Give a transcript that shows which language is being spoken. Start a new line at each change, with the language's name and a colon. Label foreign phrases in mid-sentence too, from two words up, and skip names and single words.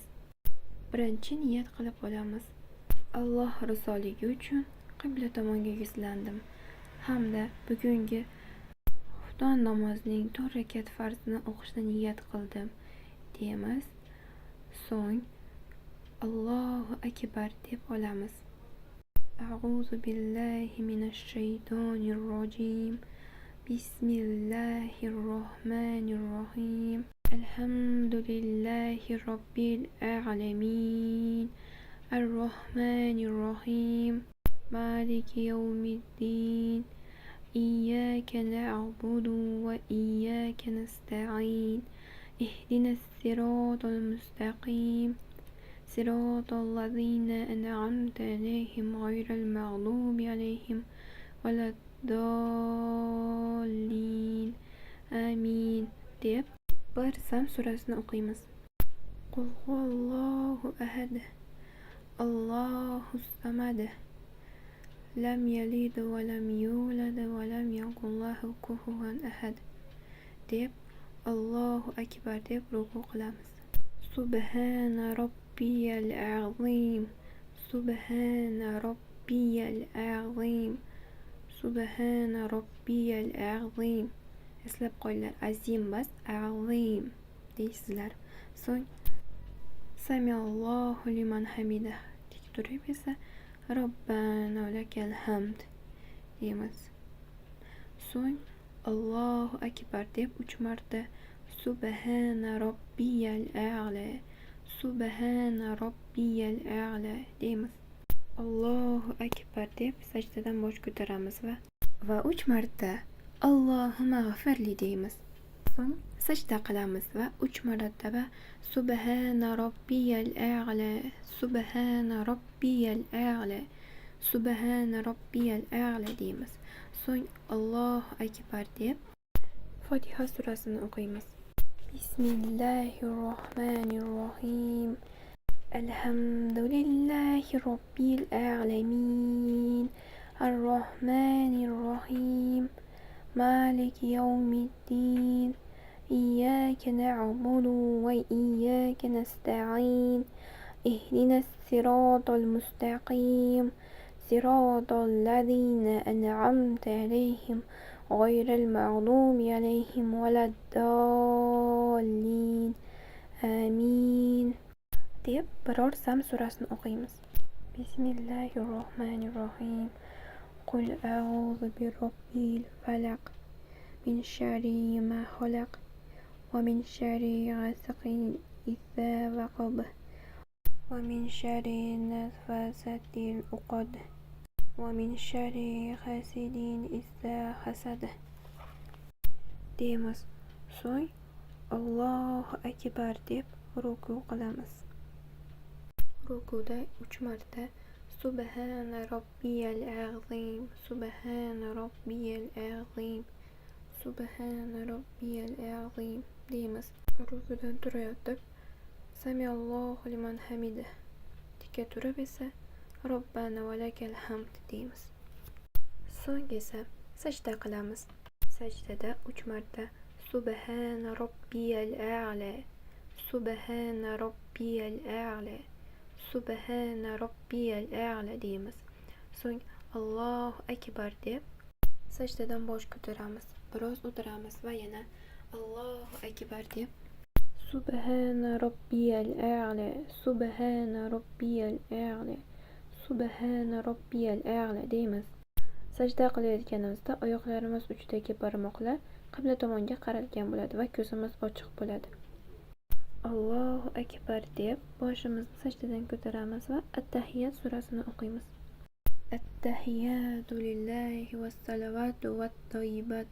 Uzbek: Birinchi niyat qilib olamiz. Alloh rizoligi uchun qibla tomonga yuzlandim hamda bugungi xufton namozining 4 rakat farzini o'qishni niyat qildim deymiz. So'ng
Arabic: الله أكبر
Uzbek: deb olamiz.
Arabic: أعوذ بالله من الشيطان الرجيم بسم الله الرحمن الرحيم الحمد لله رب العالمين الرحمن الرحيم مالك يوم الدين إياك نعبد وإياك نستعين اهدنا الصراط المستقيم صراط الذين أنعمت عليهم غير المغضوب عليهم ولا الضالين آمين
Uzbek: deb bir Sam surasini o'qiymiz.
Arabic: قل هو الله أحد الله الصمد لم يلد ولم يولد ولم يكن له كفوا أحد
Uzbek: deb
Arabic: الله أكبر
Uzbek: deb ruku qilamiz.
Arabic: سبحان ربي العظيم سبحان ربي العظيم سبحان ربي العظيم.
Uzbek: Eslab qo'yinglar, azim bas, azim deysizlar. So'ng
Arabic: سمع الله لمن حمده
Uzbek: tik turib esa
Arabic: ربنا لك الحمد
Uzbek: deymiz. So'ng
Arabic: الله أكبر
Uzbek: deb 3 marta
Arabic: سبحان ربي الأعلى سبحان ربي الأعلى
Uzbek: deymiz.
Arabic: الله أكبر
Uzbek: deb sajdadan bosh ko'taramiz va 3 marta
Arabic: اللهم اغفر لي
Uzbek: deymiz. So'ng sajda qilamiz va 3 marotaba
Arabic: سبحان ربي الأعلى سبحان ربي الأعلى سبحان ربي الأعلى
Uzbek: deymiz. So'ng
Arabic: الله أكبر
Uzbek: deb Fotiha surasini o'qiymiz.
Arabic: بسم الله الرحمن الرحيم الحمد لله رب العالمين الرحمن الرحيم مالك يوم الدين إياك نعبد وإياك نستعين اهدنا الصراط المستقيم صراط الذين أنعمت عليهم غير المغضوب عليهم ولا الضالين آمين
Uzbek: deb biror Sam surasini o'qiymiz.
Arabic: بسم الله الرحمن الرحيم قل أعوذ برب الفلق من شر ما خلق ومن شر غاسق إذا وقب ومن شر النفاثات في العقد ومن شر حاسد إذا حسد deymiz.
Uzbek: So'ng
Arabic: الله أكبر
Uzbek: deb ruku qilamiz. Rukuda 3 marta
Arabic: سبحان ربي العظيم سبحان ربي العظيم سبحان ربي العظيم deymiz.
Uzbek: Rukudan turayotib
Arabic: سمع الله لمن حمده
Uzbek: tika turib esa
Arabic: ربنا ولك الحمد
Uzbek: deymiz. So'ng esa sajda qilamiz. Sajdada 3 marta
Arabic: سبحان ربي الأعلى سبحان ربي الأعلى سبحان ربي الأعلى deymiz.
Uzbek: So'ng
Arabic: الله أكبر
Uzbek: deb sajdadan bosh ko'taramiz. Biroz o'tiramiz va yana
Arabic: الله أكبر deb سبحان ربي الأعلى سبحان ربي الأعلى سبحان ربي الأعلى deymiz.
Uzbek: Sajda qilayotganimizda oyoqlarimiz uchidagi barmoqlar qibla tomonga qaralgan bo'ladi va ko'zimiz ochiq bo'ladi.
Arabic: الله أكبر
Uzbek: deb boshimizni sajdadan ko'taramiz va At-Tahiyat surasini o'qiymiz.
Arabic: التحيات لله والصلوات والطيبات.